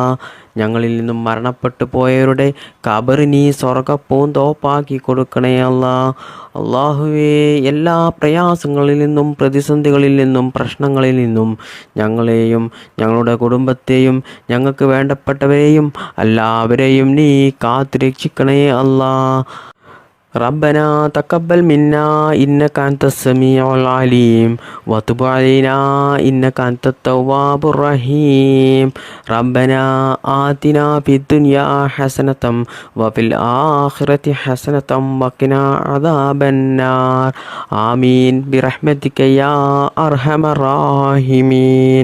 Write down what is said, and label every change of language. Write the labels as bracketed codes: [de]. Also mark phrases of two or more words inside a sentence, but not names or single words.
[ml] ഞങ്ങളിൽ നിന്നും മരണപ്പെട്ടു പോയവരുടെ ഖബർ നീ സ്വർഗപ്പൂന്തോപ്പാക്കി കൊടുക്കണേ അല്ലാ. അല്ലാഹുവേ, എല്ലാ പ്രയാസങ്ങളിൽ നിന്നും പ്രതിസന്ധികളിൽ നിന്നും പ്രശ്നങ്ങളിൽ നിന്നും ഞങ്ങളെയും ഞങ്ങളുടെ കുടുംബത്തെയും ഞങ്ങൾക്ക് വേണ്ടപ്പെട്ടവരെയും എല്ലാവരെയും നീ കാത്തുരക്ഷിക്കണേ അല്ലാ. [ar] ربنا تقبل منا إنك أنت السميع العليم وتب علينا إنك أنت التواب الرحيم ربنا آتنا في الدنيا حسنة وفي الآخرة حسنة وقنا عذاب النار آمين برحمتك يا أرحم الراحمين